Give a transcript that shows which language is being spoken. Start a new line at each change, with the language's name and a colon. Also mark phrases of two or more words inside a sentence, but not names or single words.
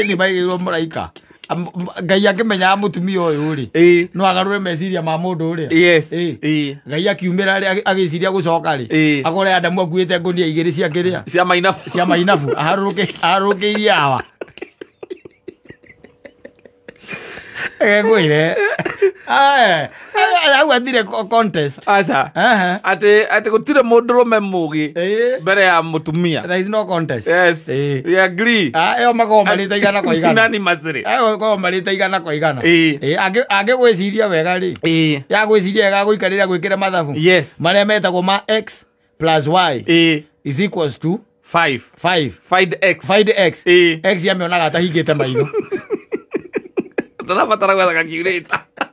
Kikuyu: nĩ maigĩirwo mũraika Ngai akĩmenyaga mũtumia ũyũ rĩ no agarũre meciria ma mũndũ ũrĩa Ngai akiumĩra rĩ agĩciria gũcoka rĩ akore Adamu akuĩte ngũnia igĩrĩ cia kĩrĩa cia mainabu aharũrũkĩirie Hawa gwĩre au athire contest aca atĩ gũtirĩ mũndũrũme mũgĩ mbere ya mũtumia.
English: There is no contest. Yes, we agree.
Kikuyu: Eo makorwo marĩte igana kwa igana. Nani macĩrĩ makorwo marĩte igana kwa igana. Angĩgwĩciria wega rĩ ya gwĩciria wega gũikarĩra gwĩkĩra mathabu marĩa metagwo ma
English: x plus y is equals to 5. Find x.
Kikuyu: X yamĩonaga atahingĩte maitho. Ndarabatara gwetha calculator.